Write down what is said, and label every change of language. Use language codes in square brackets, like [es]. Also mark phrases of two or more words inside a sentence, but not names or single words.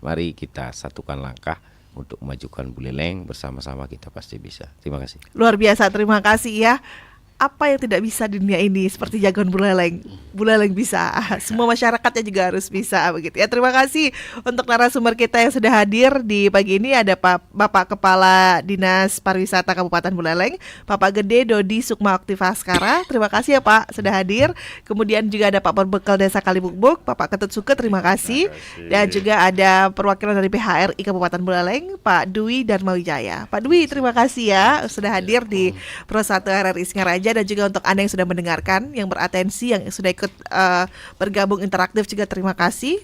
[id] Mari kita satukan langkah untuk memajukan Buleleng, bersama-sama kita pasti bisa. Terima kasih. Luar biasa, terima kasih ya. Apa yang tidak bisa di dunia ini seperti jargon Buleleng. Buleleng bisa. Semua masyarakatnya juga harus bisa begitu ya. Terima kasih untuk narasumber kita yang sudah hadir di pagi ini. Ada Bapak Kepala Dinas Pariwisata Kabupaten Buleleng, Bapak Gede Dodi Sukma Oktivaskara. Terima kasih ya Pak sudah hadir. Kemudian juga ada Pak Perbekal Desa Kalibukbuk, Bapak Ketut Suke, terima kasih. Dan juga ada perwakilan dari PHRI Kabupaten Buleleng, Pak Dwi Darmawijaya. Pak Dwi, terima kasih ya sudah hadir di Pro 1 RRI Singaraja. Dan juga untuk Anda yang sudah mendengarkan, yang beratensi, yang sudah ikut bergabung interaktif juga terima kasih.